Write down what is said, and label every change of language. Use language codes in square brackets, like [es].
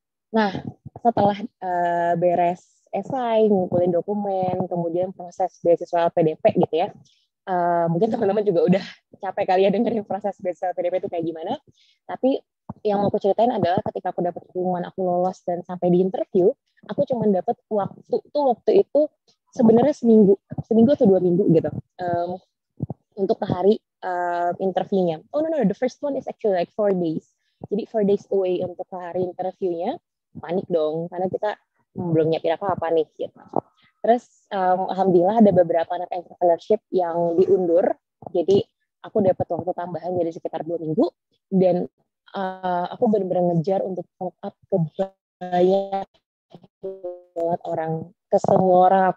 [id] Nah, setelah beres esai, ngumpulin dokumen, kemudian proses beasiswa LPDP gitu ya, mungkin teman-teman juga udah capek kali ya dengerin proses beasiswa LPDP itu kayak gimana, tapi yang mau aku ceritain adalah ketika aku dapet pengumuman aku lolos dan sampai di interview, aku cuma dapat waktu itu sebenarnya seminggu atau 2 minggu gitu, untuk ke hari interviewnya. [en] Oh no, the first one is actually like 4 days. [id] Jadi [en] 4 days away [id] untuk ke hari interviewnya. Panik dong, karena kita belum nyiapin apa-apa nih gitu. Terus alhamdulillah ada beberapa anak entrepreneurship yang diundur. Jadi aku dapat waktu tambahan jadi sekitar 2 minggu, dan aku benar-benar ngejar untuk follow up ke banyak orang, ke semua orang.